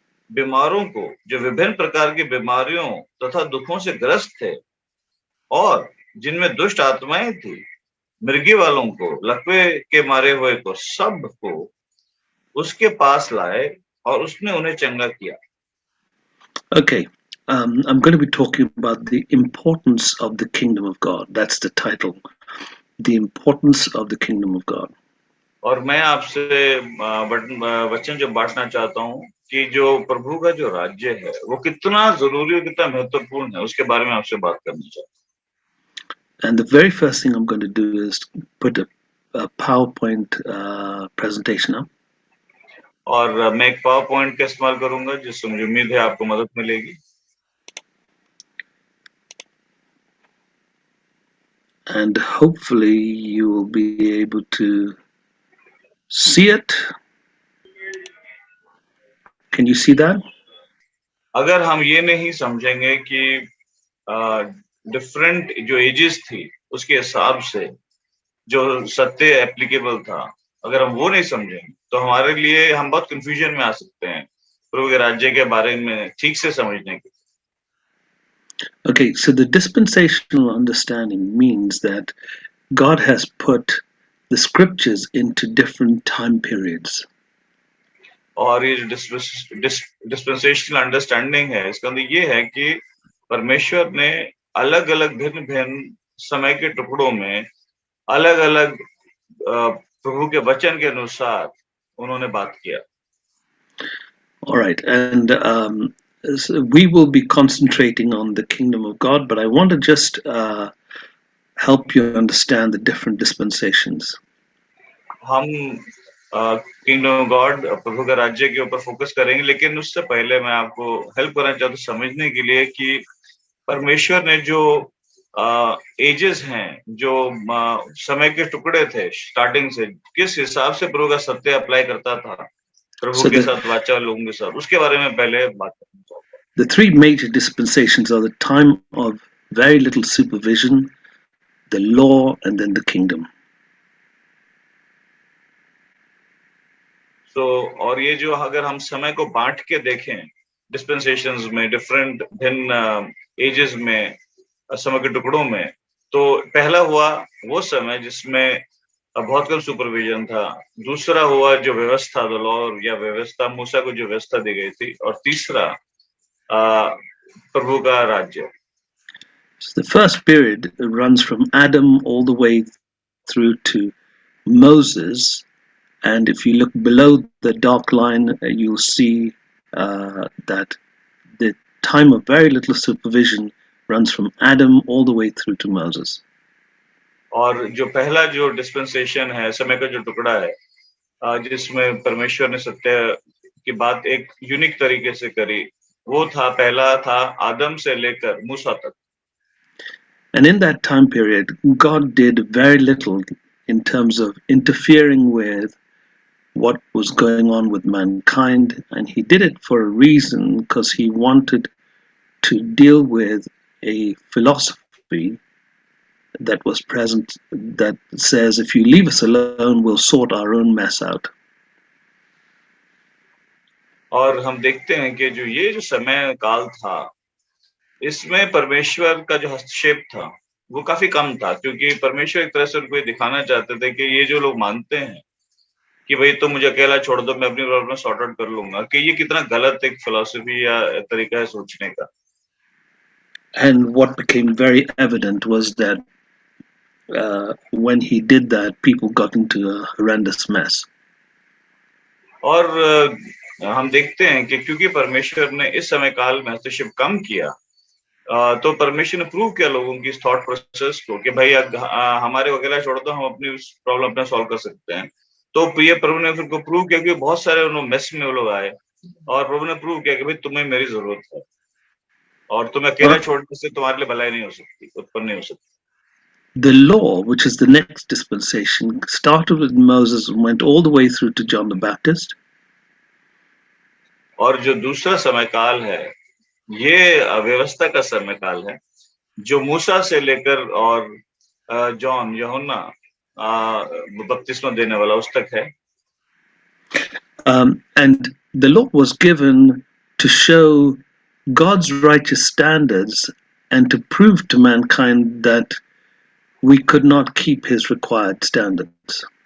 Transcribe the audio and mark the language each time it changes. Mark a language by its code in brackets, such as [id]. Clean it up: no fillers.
[hi] बीमारों को, जो विभिन्न प्रकार की बीमारियों तथा दुखों से ग्रस्त थे और जिनमें दुष्ट आत्माएं थी, मृगी वालों को, लकवे के मारे हुए को, सब को उसके पास लाए और उसने उन्हें चंगा किया। [en] Okay, I'm going to be talking about the importance of the kingdom of God. That's the title, the importance of the kingdom of God. [hi] और मैं आपसे वचन जो बांटना चाहता हूँ कि जो प्रभु का जो राज्य है वो कितना जरूरी और कितना महत्वपूर्ण है, उसके बारे में आपसे बात करना चाहता हूँ। [en] And the very first thing I'm going to do is put a PowerPoint presentation up. [hi] और मैं एक पावर पॉइंट का इस्तेमाल करूंगा जिससे मुझे उम्मीद है आपको मदद मिलेगी। [en] And hopefully you will be able to see it. Can you see that? [hi] अगर हम ये नहीं समझेंगे कि डिफरेंट जो एजेस थी उसके हिसाब से जो सत्य एप्लीकेबल था, अगर हम वो नहीं समझेंगे तो हमारे लिए हम बहुत कंफ्यूजन में आ सकते हैं प्रभु के राज्य के बारे में ठीक से समझने के। [en] Okay, so the dispensational understanding means that God has put the scriptures into different time periods. [hi] और ये [en] dispensational understanding [hi] है, इसका मतलब ये है कि परमेश्वर ने अलग अलग भिन्न भिन्न समय के टुकड़ों में अलग अलग प्रभु के वचन के अनुसार उन्होंने बात किया। [en] All right, and so we will be concentrating on the kingdom of God, but I want to just help you understand the different dispensations. [hi] हम [en] kingdom of God, [hi] प्रभु का राज्य के ऊपर फोकस करेंगे, लेकिन उससे पहले मैं आपको हेल्प करना चाहता हूँ समझने के लिए कि परमेश्वर ने जो एजेस हैं, जो समय के टुकड़े थे स्टार्टिंग से, किस हिसाब से प्रभु का सत्य अप्लाई करता था प्रभु के साथ, वाचा लोगों के साथ, उसके बारे में पहले बात करना चाहूँगा। [en] The three major dispensations are the time of very little supervision, the law, and then the kingdom. [hi] तो और ये जो अगर हम समय को बांट के देखें डिस्पेंसेशंस में, डिफरेंट भिन्न एजेस में, समय के टुकड़ों में, तो पहला हुआ वो समय जिसमें बहुत कम सुपरविजन था, दूसरा हुआ जो व्यवस्था, [en] the law [hi] या व्यवस्था, मूसा को जो व्यवस्था दी गई थी, और तीसरा प्रभु का राज्य। [en] So the first period runs from Adam all the way through to Moses, and if you look below the dark line, you'll see that the time of very little supervision runs from Adam all the way through to Moses. [hi] और जो पहला जो dispensation है, समय का जो टुकड़ा है, जिसमें परमेश्वर ने सत्य की बात एक यूनिक तरीके से करी, वो था, पहला था आदम से लेकर मूसा तक। [en] And in that time period, God did very little in terms of interfering with what was going on with mankind, and he did it for a reason, because he wanted to deal with a philosophy that was present that says, if you leave us alone, we'll sort our own mess out. [hi] और हम देखते हैं कि जो ये जो समय काल था, इसमें परमेश्वर का जो हस्तक्षेप था, वो काफ़ी कम था, क्योंकि परमेश्वर एक तरह से उनको ये दिखाना चाहते थे कि ये जो लोग मानते हैं कि भई तुम मुझे अकेला छोड़ दो, मैं अपनी [en] problem sort out [hi] कर लूँगा, कि ये कितना गलत एक फिलॉसफी या तरीका है सोचने का। [en] And what became very evident was that when he did that, people got into a horrendous mess. [hi] और हम देखते हैं कि क्योंकि परमेश्वर ने इस समय काल में हस्तक्षेप कम किया, तो परमेश्वर ने प्रूव किया लोगों की इस [en] thought process [hi] को कि भाई हमारे को अकेला छोड़ दो, हम अपनी प्रॉब्लम अपना सॉल्व कर सकते हैं। तो ये प्रभु ने फिर को प्रूव किया कि बहुत सारे उन्होंने मेस में वो लोग आए, और प्रभु ने प्रूव किया कि भाई तुम्हें मेरी जरूरत है, और तुम्हें अकेला छोड़ने से तुम्हारे लिए भलाई नहीं हो सकती, उत्पन्न नहीं हो सकती। [en] The law, which is the next dispensation, started with Moses and went all the way through to John the Baptist. [hi] और जो दूसरा समय काल है, ये व्यवस्था का समय काल है, जो मूसा से लेकर और जॉन यूहन्ना बपतिस्मा देने वाला उस तक है। [en] And the law was given to show God's righteous standards and to prove to mankind that we could not keep his required standards.